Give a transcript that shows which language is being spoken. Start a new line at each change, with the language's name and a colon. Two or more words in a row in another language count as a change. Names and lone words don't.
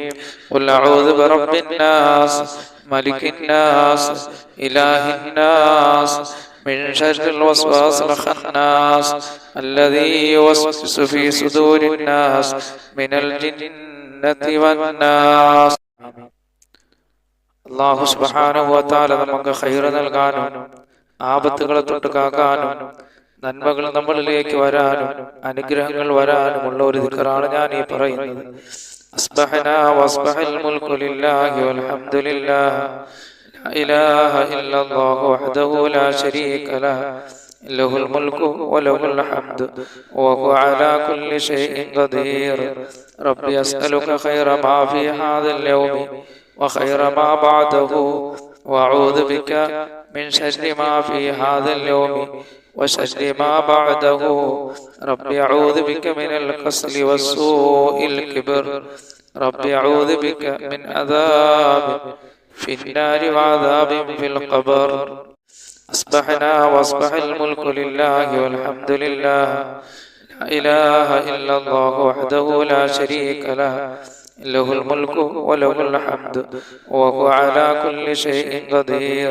Arabic: قل أعوذ برب الناس ملك الناس إله الناس من شر الوسواس الخناس الذي يوسوس في صدور الناس من الجنة والناس. الله سبحانه وتعالى
Malayalam: നമുക്ക് ഖൈർ നൽകാനും ആപത്തുകളെ തൊട്ട് കാക്കാനും നന്മകൾ നമ്മളിലേക്ക് വരാനും അനുഗ്രഹങ്ങൾ വരാനുമുള്ള ഒരു ദിക്റാണ് ഞാൻ ഈ പറയുന്നത്.
Arabic: أصبحنا وأصبح الملك لله والحمد لله لا إله إلا الله وحده لا شريك له له الملك وله الحمد وهو على كل شيء قدير. رب أسألك خير ما في هذا اليوم وخير ما بعده وأعوذ بك من شر ما في هذا اليوم وشر ما بعده رب أعوذ بك من الكسل والسوء الكبر رب أعوذ بك من عذاب في النار وعذاب في القبر. أصبحنا وأصبح الملك لله والحمد لله لا إله إلا الله وحده لا شريك له له الملك وله الحمد وهو على كل شيء قدير.